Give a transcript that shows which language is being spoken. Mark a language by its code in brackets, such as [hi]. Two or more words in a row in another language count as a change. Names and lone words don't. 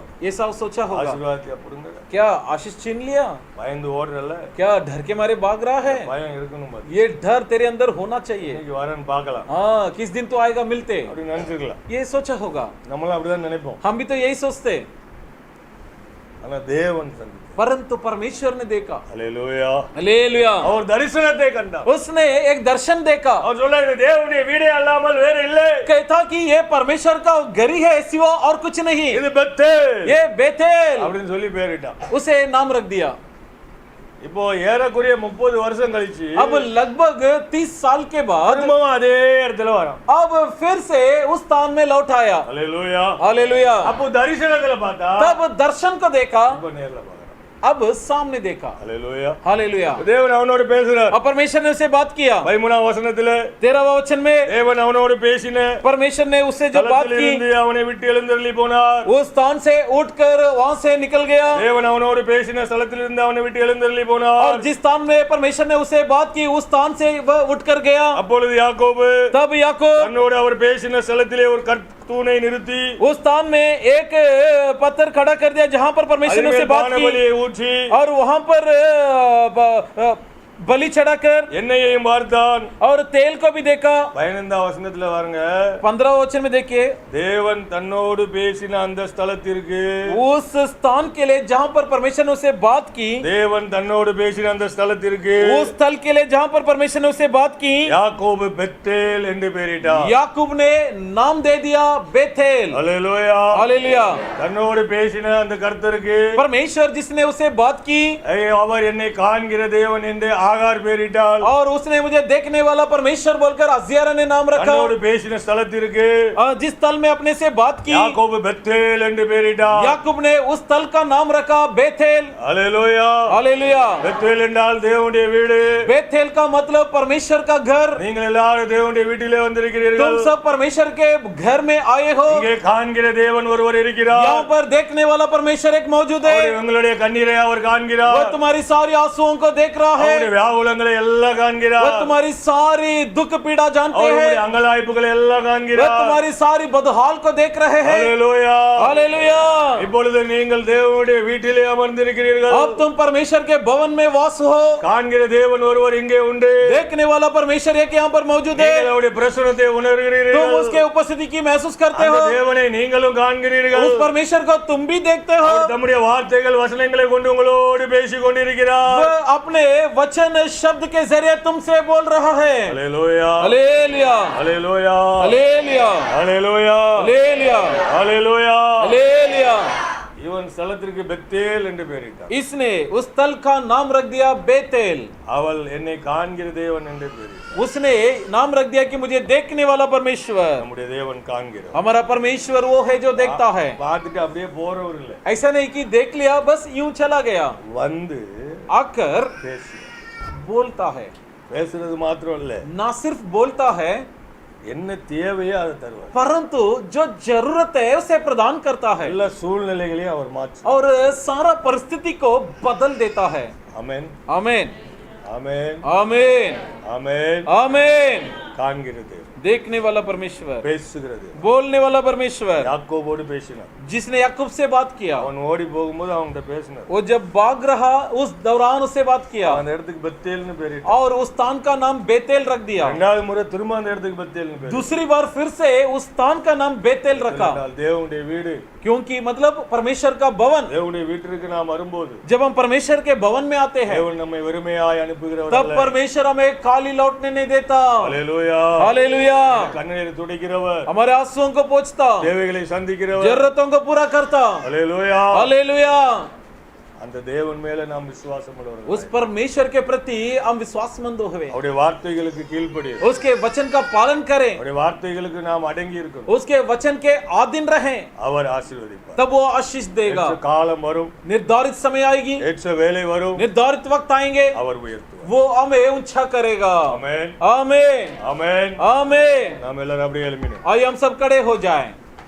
[hi] ऐसा सोचा होगा, [ta] ஆசீர்வாதத்தை அப்படிங்க. [hi] क्या आशीष छीन लिया, [ta] பயந்து ஓடுறல்ல, [hi] क्या डर के मारे भाग रहा है? [ta] பயம் இருக்கணும் பாரு. [hi] ये डर तेरे अंदर होना चाहिए। [ta] இன்னைக்கு வரேன்னு பார்க்கலாம் [hi] हाँ किस दिन तो आएगा मिलते, [ta] அப்படின்னு நினைச்சிருக்கலாம். [hi] ये सोचा होगा। [ta] நம்மளும் அப்படிதான் நினைப்போம். [hi] हम भी तो यही सोचते, [ta] ஆனா தேவன் சந்தித்தார். [hi] परंतु परमेश्वर ने देखा, [ta] அல்லேலூயா. [hi] हालेलुया, [ta] அவர் தரிசனத்தை கண்டார். [hi] उसने एक दर्शन देखा, [ta] அவர் சொல்ல இது தேவனுடைய வீடே அல்லாமல் வேற இல்லை. [hi] कहता कि ये परमेश्वर का घर ही है, सिवा और कुछ नहीं, [ta] இது பெத்தேல் [hi] ये बेथेल, [ta] அப்படின்னு சொல்லி பேரிட்டான். [hi] उसे नाम रख दिया। [ta] இப்போ ஏறக்குறைய 30 வருஷம் கழிச்சு [hi] अब लगभग 30 साल के बाद [ta] திரும்பவும் அதே இடத்துல வரான். [hi] अब फिर से उस स्थान में लौट आया, [ta] அல்லேலூயா. [hi] हालेलुया। [ta] அப்போ தரிசனத்துல பார்த்தா [hi] तब दर्शन को देखा, [ta] இப்ப நேர்ல பார்க்கறான். [hi] अब सामने देखा, [ta] அல்லேலூயா. [hi] हालेलुया। [ta] தேவன் அவனோடு பேசுறார். [hi] और परमेश्वर ने उसे बात किया, [ta] 13ஆம் வசனத்துல [hi] 13वां वचन में [ta] தேவன் அவனோடு பேசின [hi] परमेश्वर ने उससे जो बात की, [ta] தலத்திலிருந்து அவனை விட்டு எழுந்தருளி போனார். [hi] उस स्थान से उठकर वहां से निकल गया, [ta] தேவன் அவனோடு பேசின ஸ்தலத்திலிருந்து அவனை விட்டு எழுந்தருளி [hi] और [ta] போனார். [hi] जिस स्थान में परमेश्वर ने उसे बात की, उस स्थान से वह उठकर गया। [ta] அப்பொழுது யாக்கோபு [hi] तब याकूब [ta] தன்னோடு அவர் பேசின ஸ்தலத்திலே ஒரு கற்தூணை நிறுத்தி [hi] उस स्थान में एक पत्थर खड़ा कर दिया जहां पर परमेश्वर ने उसे [ta] அதின்மேல் [hi] बात की, [ta] பானபலியை ஊற்றி [hi] और वहां पर बलि चढ़ाकर [ta] எண்ணெயையும் பார்த்தான். [hi] और तेल को भी देखा। [ta] 15ஆம் வசனத்துல பாருங்க, [hi] 15वां वचन में देखिए, [ta] தேவன் தன்னோடு பேசின அந்த ஸ்தலத்திற்கு [hi] उस स्थान के लिए जहां पर परमेश्वर ने उसे बात की, [ta] தேவன் தன்னோடு பேசின அந்த ஸ்தலத்திற்கு [hi] उस स्थल के लिए जहां पर परमेश्वर ने उसे बात की, [ta] யாக்கோபு பெத்தேல் என்று பெயரிட்டார். [hi] याकूब ने नाम दे दिया बेथेल, [ta] அல்லேலூயா. [hi] हालेलुया। [ta] தன்னோடு பேசின அந்த கர்த்தருக்கு [hi] परमेश्वर जिसने उसे बात की, [ta] அவர் என்னை காண்கிற தேவன் என்று ஆகார் பெயரிட்டாள். [hi] और उसने मुझे देखने वाला परमेश्वर बोलकर अज्जियारा ने नाम रखा। [ta] தன்னோடு பேசின ஸ்தலத்திற்கு [hi] जिस स्थल में अपने से बात की, [ta] யாக்கோபு பெத்தேல் என்று பெயரிட்டார். [hi] याकूब ने उस स्थल का नाम रखा बेथेल, [ta] அல்லேலூயா. [hi] हालेलुया। [ta] பெத்தேல் என்றால் தேவனுடைய வீடு. [hi] बेथेल का मतलब परमेश्वर का घर। [ta] நீங்கள் எல்லாரும் தேவனுடைய வீட்டிலே வந்திருக்கிறீர்கள். [hi] तुम सब परमेश्वर के घर में आए हो। [ta] இங்கே காண்கிற தேவன் ஒருவர் இருக்கிறார். [hi] यहाँ पर देखने वाला परमेश्वर एक मौजूद है, [ta] அவர் உங்களுடைய கண்ணீரை அவர் [hi] वो [ta] காண்கிறார். [hi] तुम्हारी सारी आंसुओं को देख रहा है, [ta] அவருடைய வியாகுலங்களை எல்லாம் [hi] वो [ta] காண்கிறார். [hi] तुम्हारी सारी दुख पीड़ा जानते [ta] அவருடைய [hi] हैं, [ta] அங்கலாய்ப்புகளை எல்லாம் [hi] वो [ta] காண்கிறார். [hi] तुम्हारी सारी बदहाल को देख रहे हैं, [ta] அல்லேலூயா. [hi] हालेलुया। [ta] இப்பொழுது நீங்கள் தேவனுடைய வீட்டிலே அமர்ந்திருக்கிறீர்கள். [hi] अब तुम परमेश्वर के भवन में वास हो, [ta] காண்கிற தேவன் ஒருவர் இங்கே உண்டு. [hi] देखने वाला परमेश्वर एक यहाँ पर मौजूद है, [ta] நீங்கள் அவருடைய பிரசன்னத்தை [hi] तुम [ta] உணர்கிறீர்கள். [hi] उसके उपस्थिति की महसूस करते [ta] அந்த [hi] हो, [ta] தேவனை நீங்களும் காண்கிறீர்கள். [hi] उस परमेश्वर को तुम भी देखते हो। [ta] அவர் தம்முடைய வார்த்தைகள் வசனங்களை கொண்டு உங்களோடு பேசிக் கொண்டிருக்கிறார். [hi] वह अपने वचन शब्द के जरिए तुमसे बोल रहा है, [ta] அல்லேலூயா. [hi] हालेलुया, [ta] அல்லேலூயா. [hi] हालेलुया, [ta] அல்லேலூயா. [hi] हालेलुया, [ta] அல்லேலூயா. [hi] हालेलुया। [ta] இவன் ஸ்தலத்திற்கு பெத்தேல் என்று பெயரிட்டான். [hi] इसने उस स्थल का नाम रख दिया बेतेल, [ta] அவள் என்னை காண்கிற தேவன் என்று பெயரிட்டாள். [hi] उसने नाम रख दिया कि मुझे देखने वाला परमेश्वर। [ta] நம்முடைய தேவன் காண்கிறார். [hi] हमारा परमेश्वर वो है जो देखता है, [ta] பார்த்துட்டு அப்படியே போறவர் இல்லை, [hi] ऐसा नहीं कि देख लिया बस यूं चला गया, [ta] வந்து [hi] आकर [ta] பேசு. [hi] बोलता है। [ta] பேசுறது மாத்திரம் இல்ல, [hi] ना सिर्फ बोलता है, [ta] என்ன தேவையோ அதை தருவார். [hi] परंतु जो जरूरत है उसे प्रदान करता है, [ta] எல்லா சூழ்நிலைகளையும் அவர் மாற்று. [hi] और सारा परिस्थिति को बदल देता है। [ta] ஆமென். [hi] आमीन, [ta] ஆமென். [hi] आमीन, [ta] ஆமென். [hi] आमीन। [ta] காண்கிறது, [hi] देखने वाला परमेश्वर, [ta] பேசுகிறது. [hi] बोलने वाला परमेश्वर, [ta] யாக்கோபோடு பேசினார். [hi] जिसने याकूब से बात किया, [ta] அவன் ஓடி போகும்போது அவன்கிட்ட பேசினார். [hi] वो जब भाग रहा उस दौरान उससे बात किया, [ta] அந்த இடத்துக்கு பெத்தேல்னு பேரிட்டார். [hi] और उस स्थान का नाम बेतेल रख दिया। [ta] இரண்டாவது முறை திரும்ப அந்த இடத்துக்கு பெத்தேல்னு பேர். [hi] दूसरी बार फिर से उस स्थान का नाम बेतेल रखा, [ta] தேவனுடைய வீடு, [hi] क्योंकि मतलब परमेश्वर का भवन। [ta] தேவனுடைய வீட்டிற்கு நாம் வரும்போது [hi] जब हम परमेश्वर के भवन में आते हैं, [ta] தேவன் நம்மை வெறுமையாய் அனுப்புகிறவர் [hi] तब [ta] அல்ல. [hi] परमेश्वर हमें खाली लौटने नहीं देता, [ta] அல்லேலூயா. [hi] हालेलुया। [ta] கண்ணீரை துடைக்கிறவர், [hi] हमारे आंसुओं को पोंछता, [ta] தேவைகளை சந்திக்கிறவர். [hi] जरूरतों को पूरा करता, [ta] அல்லேலூயா. [hi] हालेलुया। [ta] அந்த தேவன் மேல நாம் விசுவாசம் உள்ளவர்கள். [hi] उस परमेश्वर के प्रति हम विश्वासमंद हुए, [ta] அவருடைய வார்த்தைகளுக்கு கீழ்ப்படி, [hi] उसके वचन का पालन करें, [ta] அவருடைய வார்த்தைகளுக்கு நாம் அடங்கி இருக்கணும். [hi] उसके वचन के अधीन रहें, [ta] அவர் ஆசீர்வதிப்பார். [hi] तब वो आशीष देगा। [ta] ஏற்ற காலம் வரும், [hi] निर्धारित समय आएगी, [ta] ஏற்ற வேலை வரும், [hi] निर्धारित वक्त आएंगे, [ta] அவர் உயர்த்துவார். [hi] वो हमें ऊंचा करेगा। [ta] ஆமென். [hi] आमीन, [ta] ஆமென். [hi] आमीन। [ta] நாம் எல்லாரும் அப்படியே எழும்பினோம். [hi] आइए हम सब खड़े हो जाएं।